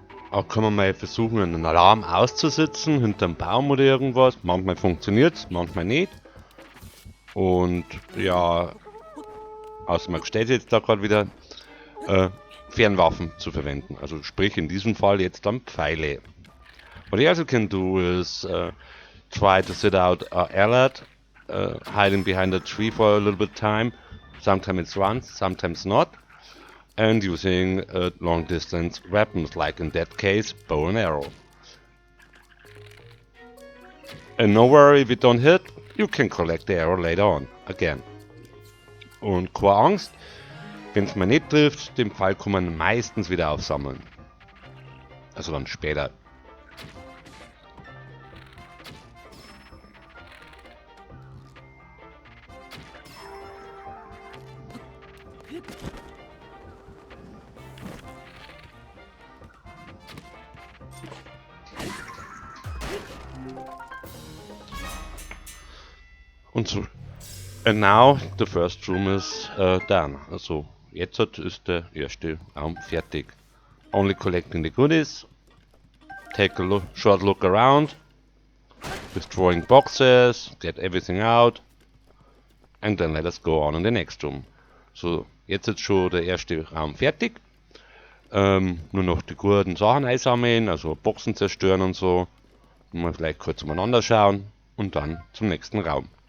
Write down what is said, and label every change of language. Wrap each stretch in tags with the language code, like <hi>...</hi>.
<de>Auch kann man mal versuchen, einen Alarm auszusetzen, hinterm Baum oder irgendwas. Manchmal funktioniert's, manchmal nicht. Und ja, außer man steht jetzt da gerade wieder, Fernwaffen zu verwenden. Also sprich in diesem Fall jetzt dann Pfeile.</de> <en>What you also can do is try to sit out alert, hiding behind a tree for a little bit time. Sometimes it runs, sometimes not. And using long distance weapons, like in that case, bow and arrow. And no worry if you don't hit, you can collect the arrow later on, again.</en> <de>Und keine Angst, wenn es mal nicht trifft, den Pfeil kann man meistens wieder aufsammeln. Also dann später. Und so.</de> <en>And now the first room is done.</en> <de>Also jetzt ist der erste Raum fertig.</de> <en>Only collecting the goodies. Take a short look around. Destroying boxes. Get everything out. And then let us go on in the next room.</en> <de>So, jetzt ist schon der erste Raum fertig. Nur noch die guten Sachen einsammeln, also Boxen zerstören und so. Mal vielleicht kurz umeinander schauen und dann zum nächsten Raum.</de>